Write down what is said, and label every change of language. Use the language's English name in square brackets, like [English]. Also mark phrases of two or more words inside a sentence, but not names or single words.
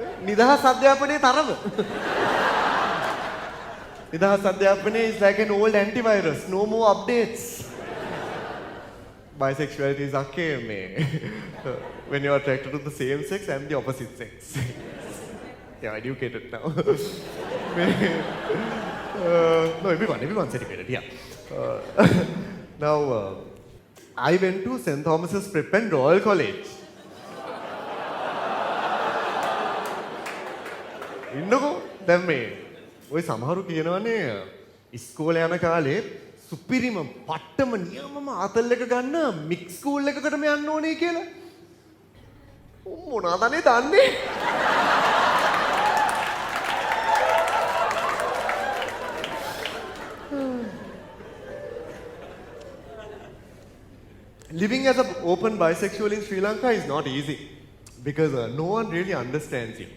[Sinhala] නිදහස් අධ්‍යාපනයේ තරම. නිදහස් අධ්‍යාපනයේ [English] is like an old antivirus, no more updates. Bisexuality is okay, man. When you are attracted to the same sex and the opposite sex. Yeah, educated now. No, everyone's educated, yeah. Now, I went to St. Thomas's Prep and Royal College. [Sinhala] ඉන්නකෝ දැන් මේ ඔය සමහරු කියනවනේ ඉස්කෝලේ යන කාලේ සුපිරිම පට්ටම නියමම ආතල් එක ගන්න [English] mix school [Sinhala] එකකටම යන්න ඕනේ කියලා. මොනවාදනේ දන්නේ? [English] Living as an open bisexual in Sri Lanka is not easy because no one really understands you.